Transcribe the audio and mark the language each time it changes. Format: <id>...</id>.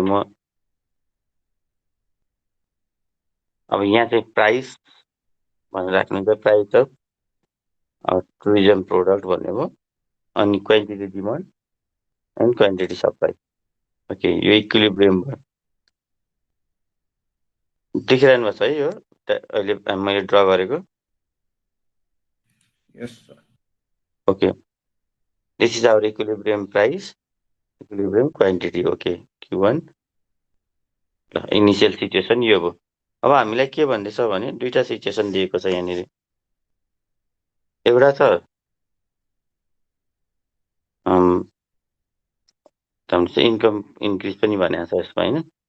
<ne>म अब यहाँ चाहिँ प्राइस भनेर राख्नुहुन्छ, प्राइस अफ टुरिज्म प्रोडक्ट भनेको, अनि quantity demand and quantity supply. Okay, यो इक्विलिब्रियम भयो। देखिरहनु भएको छ है यो अहिले मैले ड्र गरेको?</ne> <en>Yes sir. Okay, this is our equilibrium price, equilibrium quantity.</en> <ne>Okay, Q1 initial situation यो भयो। अब हामीलाई के भन्दैछ भने दुईटा सिचुएसन दिएको छ यहाँनिर। एउटा छ इन्कम इन्क्रिज पनि भनेको छ यसमा होइन।</ne>